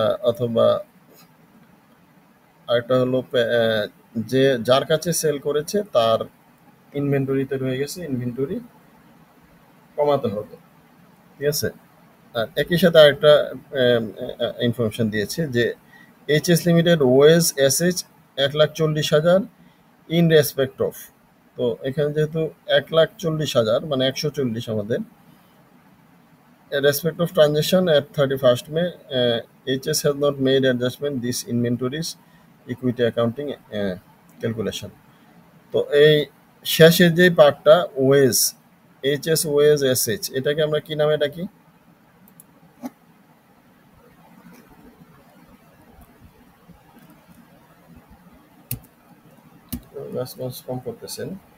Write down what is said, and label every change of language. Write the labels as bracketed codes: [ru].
[bn] অথবা আরেকটা হলো যে যার কাছে সেল করেছে তার ইনভেন্টরিতে রয়ে গেছে, ইনভেন্টরি কমাতে হবে, ঠিক আছে। আর একই সাথে আরেকটা ইনফরমেশন দিয়েছে যে [en] HS limited ways SH 1,40,000 in respect of. [bn] তো এখানে যেহেতু 1,40,000 মানে 140 আমাদের, [en] Respect of transaction at 31st May, HS has not made adjustment this inventories equity accounting calculation. [bn] তো এই শেষের যে পার্টটা ওয়েজ, এইচএস ওয়েজ এসএইচ, এটাকে আমরা কি নামে ডাকি? রেসপন্স কম করতেছেন।